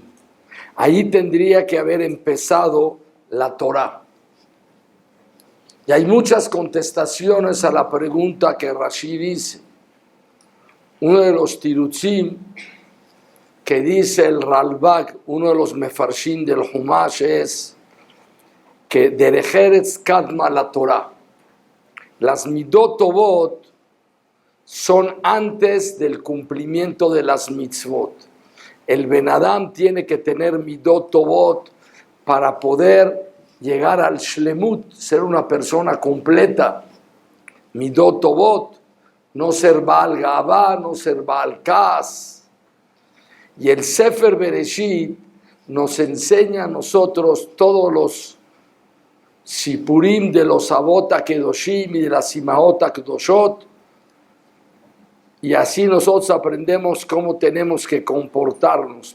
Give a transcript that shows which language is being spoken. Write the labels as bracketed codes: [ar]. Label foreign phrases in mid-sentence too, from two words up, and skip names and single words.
[es] Ahí tendría que haber empezado la Torah. Y hay muchas contestaciones a la pregunta que Rashi dice. Uno de los tirutzim que dice el Ralbag, uno de los mefarshim del Humash, es que [he] דרך ארץ קדמה לתורה. [es] Las [he] מידות טובות [es] son antes del cumplimiento de las mitzvot. El [he] בן אדם [es] tiene que tener [he] מידות טובות [es] para poder llegar al shlemut, ser una persona completa. [he] מידות טובות, [es] no ser [he] בעל גאווה, [es] no ser [he] בעל כעס. [es] Y el [he] ספר בראשית [es] nos enseña a nosotros todos los sipurim de los [he] אבות הקדושים [es] y de las [he] אמהות הקדושות, [es] y así nosotros aprendemos cómo tenemos que comportarnos.